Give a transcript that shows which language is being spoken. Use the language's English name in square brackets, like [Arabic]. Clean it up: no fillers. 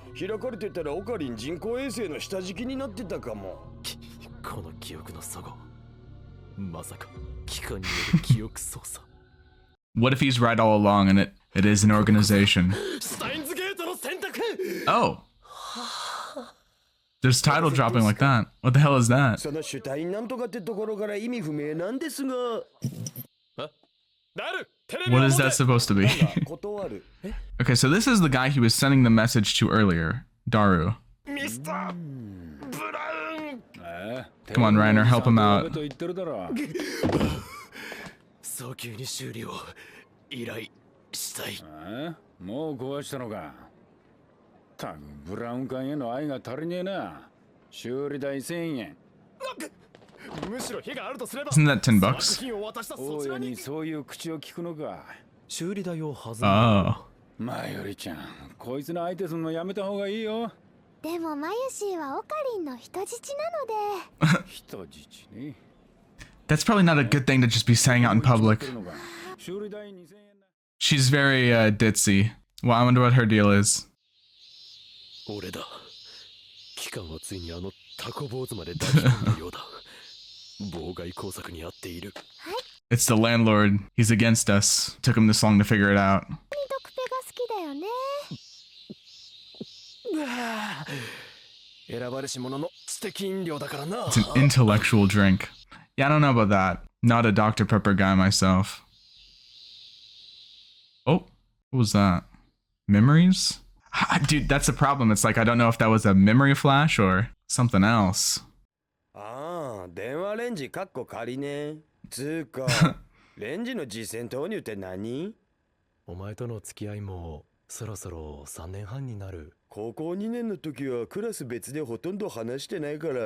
[Japanese] 開かれてたらオカリン人工衛星の下敷きになってたかも。この記憶の齟齬。まさか機関による記憶操作。 [English] What if he's right all along and it is an organization? [Japanese] スタインズゲートの選択。 [English] Oh. There's title dropping like that. What the hell is that? [Japanese] そのシュタインなんとかってところから意味不明なんですが。 [English] What is that supposed to be? [Japanese] 断る。 [English] Okay, so this is the guy he was sending the message to earlier, Daru. [Japanese] ミスターブラウン。 [English] Come on, Reiner, help him out. [Japanese] 早急に修理を依頼したい。もう壊したのか。たくブラウン管への愛が足りねえな。修理代1000円。むしろ火があるとすれば。 [English] Isn't that $10? [Japanese] 大家にそういう口を聞くのか。修理代を外す。 [English] Oh. [Japanese] まよりちゃん、こいつの相手するのやめた方がいいよ。でもマユシーはオカリンの人質なので。人質ね。 [English] That's probably not a good thing to just be saying out in public. [Japanese] 修理代2000円だ。 [English] She's very ditzy. Well, I wonder what her deal is. [Japanese] 俺だ。機関はついにあのタコ坊主まで抱き込んだようだ。妨害工作に遭っている。 [English] It's the landlord. He's against us. Took him this long to figure it out. [Japanese] ドクペが好きだよね。選ばれし者の知的飲料だからな。 [English] It's an intellectual drink. Yeah, I don't know about that. Not a Dr. Pepper guy myself. Oh, what was that? Memories? Dude, that's the problem. It's like I don't know if that was a memory flash or something else. [Japanese] ああ、電話レンジかっこ仮ね。つうか、レンジの実践投入って何？お前との付き合いもそろそろ3年半になる。高校2年の時はクラス別でほとんど話してないから。